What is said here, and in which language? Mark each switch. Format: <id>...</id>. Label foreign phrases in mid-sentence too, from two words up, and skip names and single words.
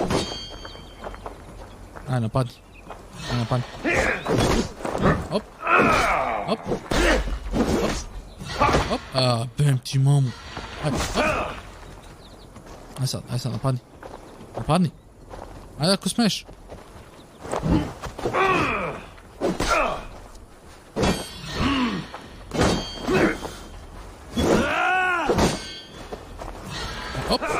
<sr>Aj, napadni. Aj, napadni. Op. Op. Op. Op. Bem ti mamu. Aj, op. Aj sad, napadni. Napadni. Ajde ako smeš. Op.</sr>